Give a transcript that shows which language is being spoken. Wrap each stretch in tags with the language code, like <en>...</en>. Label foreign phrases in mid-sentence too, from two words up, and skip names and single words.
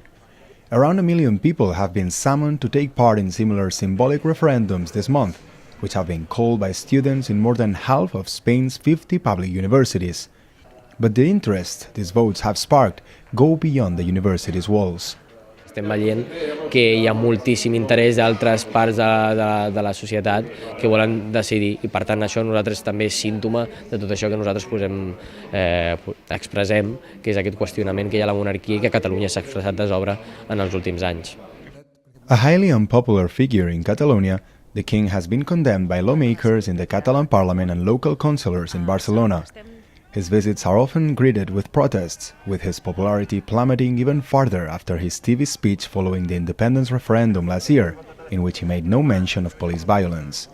<en>Around 1 million people have been summoned to take part in similar symbolic referendums this month, which have been called by students in more than half of Spain's 50 public universities. But the interest these votes have sparked go beyond the university's walls.</en> <ca>Estem veient que hi ha moltíssim interès d'altres parts de la societat que volen decidir, i per tant això nosaltres també és símptoma de tot això que nosaltres expressem, que és aquest qüestionament que hi ha a la monarquia i que a Catalunya s'ha expressat de sobra en els últims anys.</ca> <en>A highly unpopular figure in Catalonia, the king has been condemned by lawmakers in the Catalan parliament and local councillors in Barcelona. His visits are often greeted with protests, with his popularity plummeting even further after his TV speech following the independence referendum last year, in which he made no mention of police violence.</en>